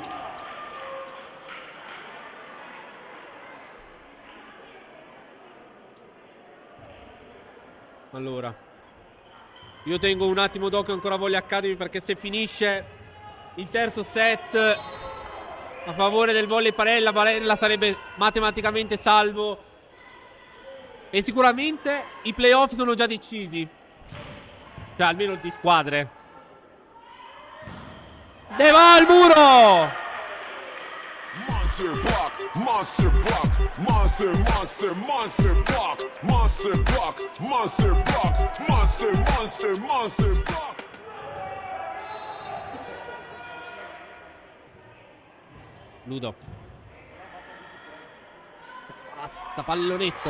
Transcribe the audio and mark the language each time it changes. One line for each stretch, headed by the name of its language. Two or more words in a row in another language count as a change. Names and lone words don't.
Italian: Allora, io tengo un attimo d'occhio ancora a Volley Academy, perché se finisce il terzo set a favore del Volley Barella sarebbe matematicamente salvo. E sicuramente i playoff sono già decisi. Cioè, almeno di squadre. Deva al muro!
English: Monster block, monster block, monster, monster, monster block, monster block, monster block, monster, monster, monster block.
Italian: Ludo. Basta, pallonetto.